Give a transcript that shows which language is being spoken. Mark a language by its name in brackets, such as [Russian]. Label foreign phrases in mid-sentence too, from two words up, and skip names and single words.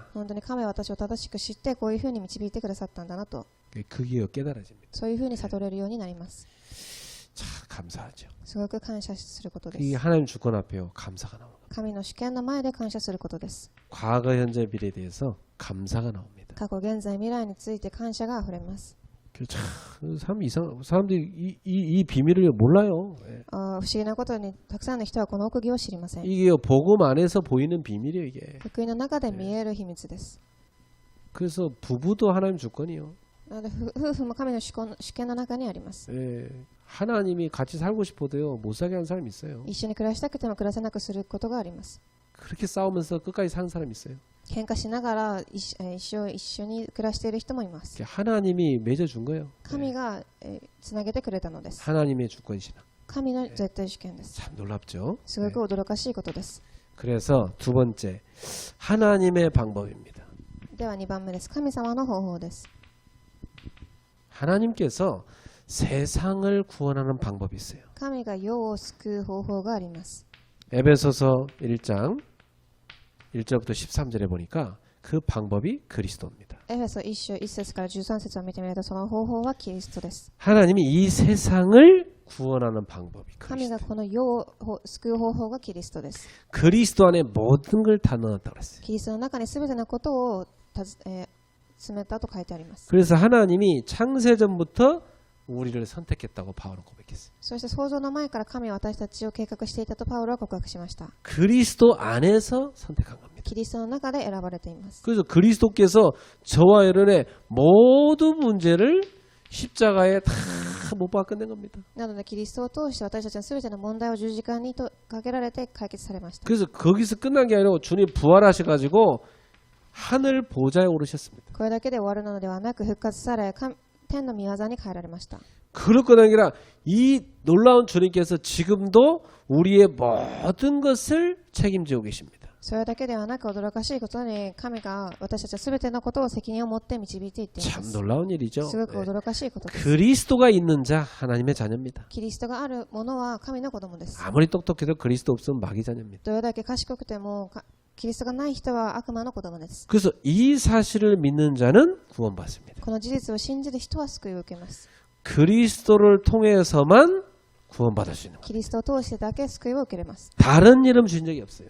[Japanese] 本当に神は私を正しく知ってこういうふうに導いてくださったんだなと、 [Korean] 그게 깨달아집니다. [Japanese] そういうふうに悟れるようになります。 [Korean] 참 감사하죠. [Japanese] すごく感謝することで [Korean] 이 [Japanese] す。 [Korean] 하나님 주권 앞에요 감사가 나옵니다. [Japanese] 神の主権の前で感謝することです。 [Korean] 과거 현재 미래에 대해서 감사가 나옵니다. [Japanese] 過去、現在、未来について感謝があふれます。 [Korean] 참 사람들이 이 비밀을 몰라요. 예. [Japanese] 不思議なことにたくさんの人はこの奥義を知りません。 [Korean] 이게 복음 안에서 보이는 비밀이에요, 이게. [Japanese] 福音の中で見える秘密です。 [Korean] 그래서 부부도 하나님 주권이요. [Japanese] なので夫婦も神の主権の中にあります。 [Korean] 예. 하나님이 같이 살고 싶어도요, 못 살게 하는 사람이 있어요. [Japanese] 一緒に暮らしたくても暮らせなくすることがあります。 [Korean] 그렇게 싸우면서 끝까지 사는 사람이 있어요. [Japanese] 喧嘩しながら一緒に暮らしている人もいます。 [Korean] 하나님이 맺어준 거예요. [Japanese] 神がつなげてくれたのです。 [Korean] 하나님의 주권이시나. [Japanese] 神の絶対主権です。 [Korean] 참 놀랍죠. [Japanese] すごく驚かしいことです。 [Korean] 그래서 두 번째, 하나님의 방법입니다. [Japanese] では2番目です。神様の方法です。 [Korean] 하나님께서 세상을 구원하는 방법이 있어요. [Japanese] 神が世を救う方法があります。 [Korean] 에베소서 1장 1절부터 13절에 보니까 그 방법이 그리스도입니다. [Japanese] エフェソ1章1節から13節を見てみるとその方法はキリストです。 [Korean] 하나님이 이 세상을 구원하는 방법이 [Japanese] 神が [Korean] 그리스도. [Japanese] この世を救う方法がキリストです。 [Korean] 그리스도 안에 모든 걸 다 넣었다고 그랬어요. [Japanese] キリストの中に全てのことを詰めたと書いてあります。 [Korean] 그래서 하나님이 창세전부터 우리를 선택했다고 바울은 고백했어요. [Japanese] そして創造の前から神は私たちを計画していたとパウロは告白しました。 [Korean] 그리스도 안에서 선택한 겁니다. [Japanese] キリストの中で選ばれています。 [Korean] 그래서 그리스도께서 저와 여러분의 모든 문제를 십자가에 다 못 박아 끝낸 겁니다. [Japanese] なのでキリストを通して私たちの全ての問題を十字架にかけられて解決されました。 [Korean] 그래서 거기서 끝난 게 아니라 주님 부활하셔가지고 하늘 보좌에 오르셨습니다. [Japanese] これだけで終わるのではなく復活され天の御業に変えられました。 [Korean] 그럴 건 아니라 이 놀라운 주님께서 지금도 우리의 모든 것을 책임지고 계십니다. [Japanese] それだけではなく驚かしいことに神が私たちは全てのことを責任を持って導いていっていま [Korean] 참 [Japanese] す。 [Korean] 놀라운 일이죠. [Japanese] すごく驚かしいことです。 [Korean] 그리스도가 있는 자 하나님의 자녀입니다. [Japanese] キリストがあるものは神の子供です。 [Korean] 아무리 똑똑해도 그리스도 없으면 마귀 자녀입니다. [Japanese] どれだけ賢くてもキリストがない人は悪魔の子供です。 [Korean] 그래서 이 사실을 믿는 자는 구원받습니다. [Japanese] この事実を信じる人は救いを受けます。 [Korean] 그리스도를 통해서만 구원받을 수 있는 거예요. [Japanese] キリストを通してだけ救いを受けれます。 [Korean] 다른 이름 주신 적이 없어요.